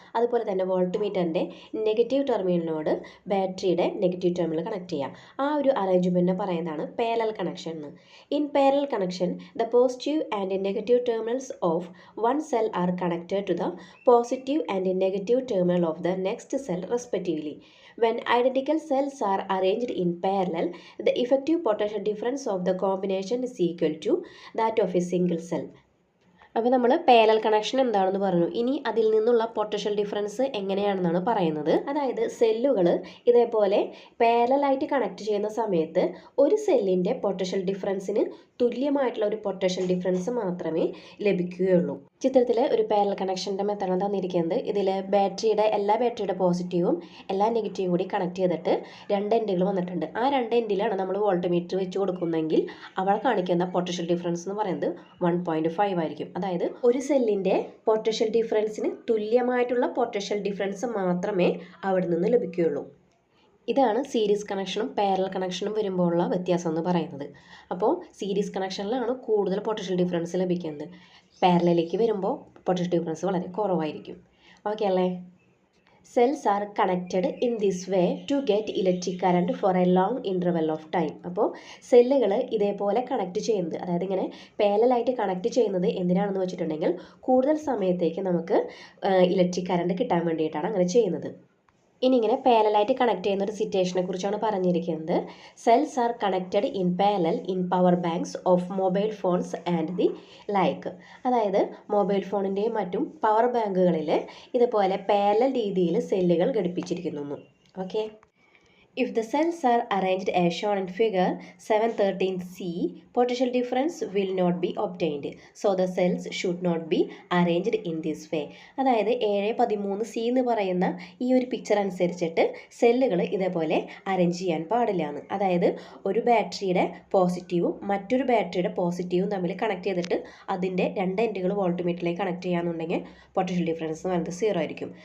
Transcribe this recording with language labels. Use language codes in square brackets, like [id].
[ml] അതുപോലെ തന്നെ വോൾട്ട് മീറ്ററിൻ്റെ നെഗറ്റീവ് ടെർമിനലിനോട് ബാറ്ററിയുടെ നെഗറ്റീവ് ടെർമിനൽ കണക്ട് ചെയ്യാം. ആ ഒരു അറേഞ്ച്മെൻറ്റിനെ പറയുന്നതാണ് പാരലൽ കണക്ഷൻ എന്ന്. [en] In parallel connection the positive and negative terminals of one cell are connected to the positive and negative terminal of the next cell respectively. When identical cells are arranged in parallel, the effective potential difference of the combination is equal to that of a single cell. [ml] അപ്പോൾ നമ്മൾ parallel connection എന്താണെന്ന് പറഞ്ഞു. ഇനി അതിൽ നിന്നുള്ള potential difference എങ്ങനെയാണെന്നാണ് പറയുന്നത്. അതായത് സെല്ലുകൾ ഇതേപോലെ പാരലലായിട്ട് കണക്ട് ചെയ്യുന്ന സമയത്ത് ഒരു സെല്ലിൻ്റെ പൊട്ടൻഷ്യൽ ഡിഫറൻസിന് തുല്യമായിട്ടുള്ള ഒരു പൊട്ടൻഷ്യൽ ഡിഫറൻസ് മാത്രമേ ലഭിക്കുകയുള്ളൂ. ചിത്രത്തിൽ ഒരു പാരലൽ കണക്ഷൻ്റെ മെത്തേഡാണ് തന്നിരിക്കുന്നത്. ഇതിൽ എല്ലാ ബാറ്ററിയുടെ പോസിറ്റീവും എല്ലാ നെഗറ്റീവും കൂടി കണക്ട് ചെയ്തിട്ട് രണ്ട് എൻഡുകൾ വന്നിട്ടുണ്ട്. ആ രണ്ട് എൻഡിലാണ് നമ്മൾ വോൾട്ട്മീറ്റർ വെച്ച് കൊടുക്കുന്നതെങ്കിൽ അവിടെ കാണിക്കുന്ന പൊട്ടൻഷ്യൽ ഡിഫറൻസ് എന്ന് പറയുന്നത് 1.5 ആയിരിക്കും. അതായത് ഒരു സെല്ലിൻ്റെ പൊട്ടൻഷ്യൽ ഡിഫറൻസിന് തുല്യമായിട്ടുള്ള പൊട്ടൻഷ്യൽ ഡിഫറൻസ് മാത്രമേ അവിടെ നിന്ന് ലഭിക്കുകയുള്ളൂ. ഇതാണ് സീരീസ് കണക്ഷനും പാരലൽ കണക്ഷനും വരുമ്പോഴുള്ള വ്യത്യാസം എന്ന് പറയുന്നത്. അപ്പോൾ സീരീസ് കണക്ഷനിലാണ് കൂടുതൽ പൊട്ടൻഷ്യൽ ഡിഫറൻസ് ലഭിക്കുന്നത്. പാരലലിലേക്ക് വരുമ്പോൾ പൊട്ടൻഷ്യൽ ഡിഫറൻസ് വളരെ കുറവായിരിക്കും. ഓക്കെ അല്ലേ? [en] Cells are connected in this way to get electric current for a long interval of time. [ml] അപ്പോൾ സെല്ലുകൾ ഇതേപോലെ കണക്ട് ചെയ്യുന്നത്, അതായത് ഇങ്ങനെ പാരലലായിട്ട് കണക്ട് ചെയ്യുന്നത് എന്തിനാണെന്ന് വെച്ചിട്ടുണ്ടെങ്കിൽ കൂടുതൽ സമയത്തേക്ക് നമുക്ക് ഇലക്ട്രിക് കറണ്ട് കിട്ടാൻ വേണ്ടിയിട്ടാണ് അങ്ങനെ ചെയ്യുന്നത്. ഇനി ഇങ്ങനെ പാരലലായിട്ട് കണക്ട് ചെയ്യുന്ന ഒരു സിറ്റുവേഷനെ കുറിച്ചാണ് പറഞ്ഞിരിക്കുന്നത്. [en] Cells are connected in parallel in power banks of mobile phones and the like. [ml] അതായത് മൊബൈൽ ഫോണിൻ്റെയും മറ്റും പവർ ബാങ്കുകളിൽ ഇതുപോലെ പാരലൽ രീതിയിൽ സെല്ലുകൾ ഘടിപ്പിച്ചിരിക്കുന്നു. Okay. [en] If the cells are arranged as shown in figure 713c, potential difference will not be obtained. So the cells should not be arranged in this way. [ml] അതായത് 713c എന്ന് പറയുന്ന ഈ ഒരു പിക്ചർ അനുസരിച്ചിട്ട് സെല്ലുകൾ ഇതേപോലെ അറേഞ്ച് ചെയ്യാൻ പാടില്ല എന്ന്. അതായത് ഒരു ബാറ്ററിയുടെ പോസിറ്റീവും മറ്റൊരു ബാറ്ററിയുടെ പോസിറ്റീവും തമ്മിൽ കണക്ട് ചെയ്തിട്ട് അതിൻ്റെ രണ്ട് എൻഡുകൾ വോൾട്ട്മീറ്ററിലേക്ക് കണക്ട് ചെയ്യാന്നുണ്ടെങ്കിൽ പൊട്ടൻഷ്യൽ ഡിഫറൻസ് എന്ന് പറയുന്നത് 0 ആയിരിക്കും.